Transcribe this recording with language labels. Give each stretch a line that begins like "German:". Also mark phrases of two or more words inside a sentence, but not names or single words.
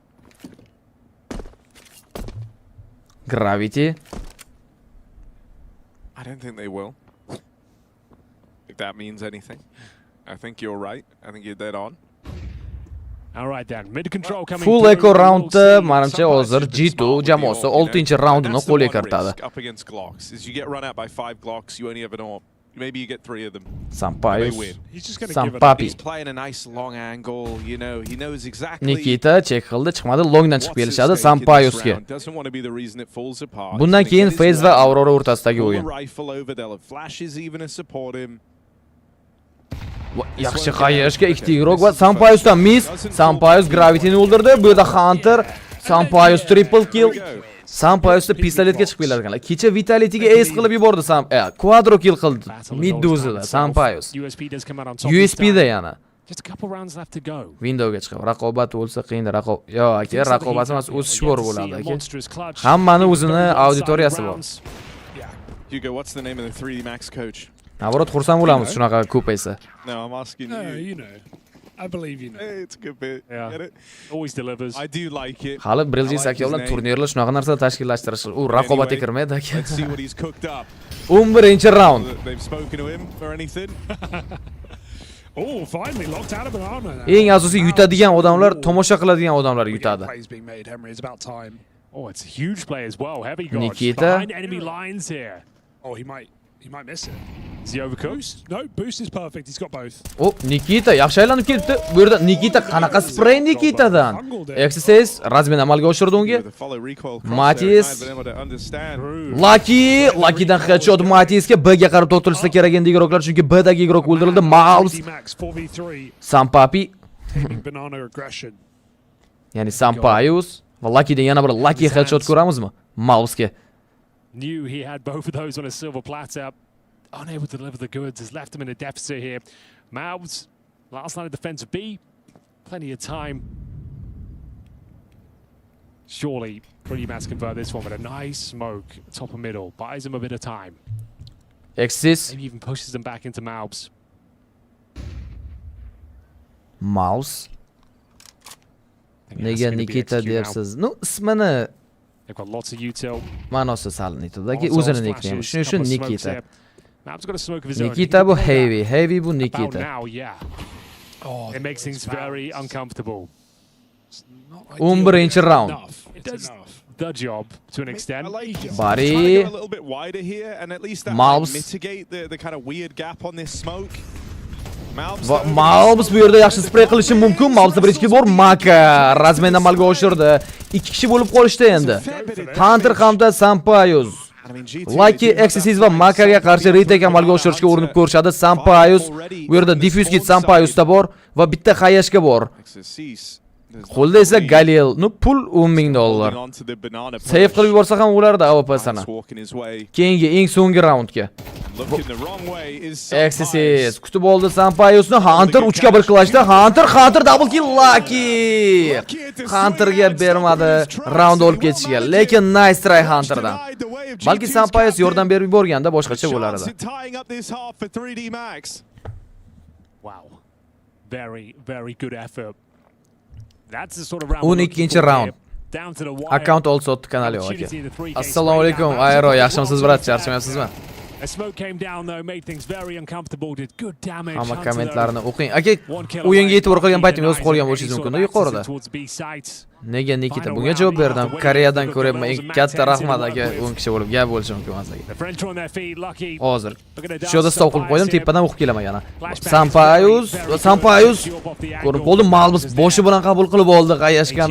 English: Gravity. I don't think they will. If that means anything. I think you're right. I think you're dead on. All right then. Mid control coming. Full eco
Uzbek: roundda menimcha hozir G2 jamoasi 6-raundini qo'lga kiritadi.
English: Up against Glocks. As you get run out by 5 Glocks, you only have an AWP. Maybe you get 3 of them. Sampayus. He's just going to give it up. He's playing a nice long angle, you know, he knows exactly.
Uzbek: Nikita check qildi, chiqmadi, longdan chiqib kelishadi Sampayusga.
English: Doesn't want to be the reason it falls apart.
Uzbek: Bundan keyin FaZe va Aurora o'rtasidagi o'yin.
English: Rifle over, they'll have flashes even to support him.
Uzbek: Yaxshi qayashga ikkita igrok va Sampayusdan miss. Sampayus Gravity-ni o'ldirdi. Bu yerda Hunter, Sampayus
English: triple kill.
Uzbek: Sampayusda pistoletga chiqib kelar ekanlar. Kecha Vitality-ga ace qilib yubordi quadro kill qildi. Mid-dozada Sampayus. USP-da yana.
English: Just a couple rounds left to go.
Uzbek: Windowga chiqib. Raqobat bo'lsa qiyin. Yo, aka, raqobat emas, o'sish bor bo'ladi, aka. Hammani o'zini auditoriyasi bor.
English: Hugo, what's the name of the 3D Max coach?
Uzbek: Navrot xursand bo'lamiz shunaqa ko'paysa.
English: No, I'm asking No, you. you know. I believe you know. Hey, it's a good bit. Yeah. Get it? Always delivers. I do like it.
Uzbek: Hali Briljiy aka bilan turnirlar shunaqa narsa tashkillashtirish. U raqobatga kirmaydi, aka.
English: Let's see what he's cooked up. 11-round. They've spoken to him or anything. Oh, finally locked out of banana.
Uzbek: Eng asosiy yutadigan odamlar, tomosha qiladigan odamlar yutadi.
English: Plays being made, Henry. It's about time. Oh, it's a huge play as well. Heavy guard Nikita. behind enemy lines here. Oh, he might miss it. Is he overcooked? Boost? No, boost is perfect. He's got both.
Uzbek: Oh, Nikita yaxshi aylanib ketdi. Bu yerda Nikita qanaqa spray Nikitadan. Exercise razmen amalga oshirdi unga. Matiz. Lucky'dan headshot Matizga B ga qarab to'tilsa kerak endi igroklar, chunki B dagi igrok o'ldirildi. Mongolz. Sampapi.
English: Banana aggression.
Uzbek: Ya'ni Sampayus va Lucky'dan yana bir Lucky headshot ko'ramizmi? Mongolzga.
English: Knew he had both of those on a silver platter. Unable to deliver the goods has left him in a deficit here. Mouths, last line of defense of B. Plenty of time. Surely, pretty much convert this one with a nice smoke, top and middle. Buys him a bit of time. Exis. Maybe even pushes them back into Mouths. Mouse.
Uzbek: Nega Nikita dersiz? No, ismini
English: They've got lots of util.
Uzbek: ma'nosi sal nitudagi o'zini nickname. Shuning uchun Nikita.
English: Mouths got a smoke of his own.
Uzbek: Nikita bu heavy bu
English: About Nikita. now, yeah. Oh, It makes things very uncomfortable. 11-round. It does the job to an extent. Bari. Trying to go a little bit wider here, and at least that Mouths. might mitigate the kind of weird gap on this smoke.
Uzbek: Mongolz bu yerda yaxshi spray qilishi mumkin. Mongolz birinchi kill bor. Maka razmen amalga oshirdi. 2 kishi bo'lib qolishdi endi. Hunter hamda Sampayus. Lucky, Exis va Makaga qarshi retake amalga oshirishga urinib ko'rishadi. Sampayus bu yerda diffuse kit Sampayusda bor va bitta xayashga bor. Qo'lda esa Galil, pul $10,000. Save qilib yuborsa ham o'lardi AWP-sini. Keyingi eng so'nggi raundga. Exis kutib oldi Sampayusni. Hunter 3 ga 1 qilishdi. Hunter
English: double kill
Uzbek: Lucky. Hunterga bermadi raund olib ketishga. Lekin
English: nice try
Uzbek: Hunterdan. Balki Sampayus yordam berib yuborganda boshqacha bo'lardi.
English: Wow. Very good effort. That's the sort of round.
Uzbek: 12-chi round.
English: Down to the wire.
Uzbek: Account also kanali aka. Assalomu alaykum. Ayro, yaxshimisiz brat? Charchamayapsizmi?
English: A smoke came down though, made things very uncomfortable, did good damage.
Uzbek: Hamma kommentlarni o'qing. Aka, o'yinga e'tibor qilgan paytim yozib qolgan bo'lishingiz mumkin, yuqorida. Nega Nikita bunga javob berdim? Koreyadan ko'ryapman. Eng katta rahmat aka, 10 kishi bo'lib gap bo'lishi mumkin emas aka. Hozir shu yerda stop qilib qo'ydim, tepadan o'qib kelaman yana. Sampayus ko'rib qoldim, Mongolz boshi bilan qabul qilib oldi qayashgani.